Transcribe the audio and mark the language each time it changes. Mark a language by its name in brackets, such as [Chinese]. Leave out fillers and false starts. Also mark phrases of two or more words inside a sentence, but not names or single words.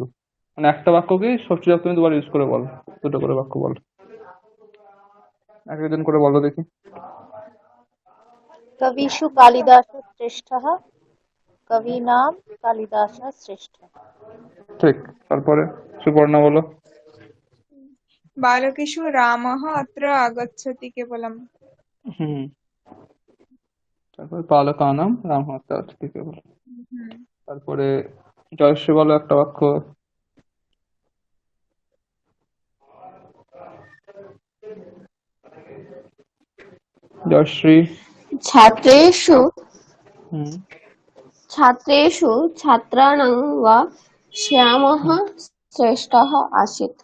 [Bangla] মানে একটা বাক্যকে ষষ্ঠী সপ্তমী দুবার ইউজ করে বলো। দুটো করে বাক্য বলো, এক একজন করে বলো দেখি। [Sanskrit] কবিষু কালিদাসः শ্রেষ্ঠः। কবীনাম কালিদাসः শ্রেষ্ঠः। [Bangla] ঠিক। তারপরে সুপর্ণা বলো। [Sanskrit] बालकेषु रामः अत्र आगच्छति केवलम्। [Bangla] হুম, তারপরে বালকানাম রামহত্যা আছে, ঠিক আছে। হুম। তারপরে জয়শ্রী বলো একটা বাক্য। জয়শ্রী। [Sanskrit] छात्रेषु হুম। छात्रेषु छात्राणां वा श्यामः হুম, श्रेष्ठः आसीत्।